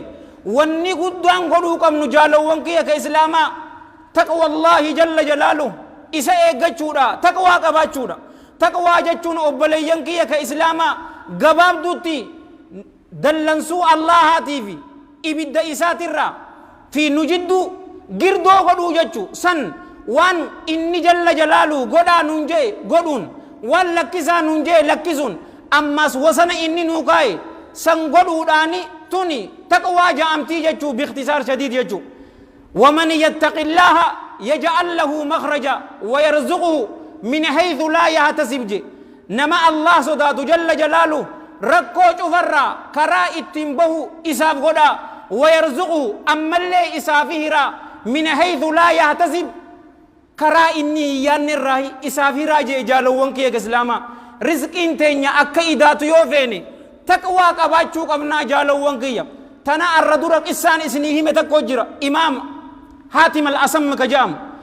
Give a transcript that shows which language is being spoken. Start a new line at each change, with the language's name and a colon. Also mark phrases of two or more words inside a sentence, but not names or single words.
Oromo: wanni guddaan godhuu qabnu jaalawwan kiyya ka islaamaa
Arabic: تقوى الله جل جلاله
Oromo: isa eeggachuudha taqwaa qabaachuudha taqwaa jechuun obboleeyyan kiyya ka islaamaa gabaabduutti dallansuu allahaatii fi ibidda isaatirraa fi nu jidduu girdoo godhuu jechuu san waan inni
Arabic: جل جلاله
Oromo: godhaa nun jee godhuun waan lakkisaa nun jee lakkisuun ammas wasana inni nu kaa'e san godhuudhaani tuni taqwaa ja'amtii jechuu
Arabic: باختصار شديد jechuu ومن يتق الله يجعل له مخرجا ويرزقه من حيث لا يحتسب
Oromo: je nama Allah sodaatu
Arabic: جل جلاله
Oromo: rakkoo cufarraa karaa ittiin bahu isaaf godha
Arabic: ويرزقه
Oromo: ammallee isaafi hiraa
Arabic: من حيث لا يحتسب
Oromo: karaa inni yaanne irraa isaaf hiraa je jaalawwan kiyya ka islaamaa rizqiin teenya akka idaatu yoo feene taqwaa qabaachuu qabnaa jaalawwan kiyya tana arra dura qissaan isinii hime takko jira imaam haatim al-asam ka jedhamu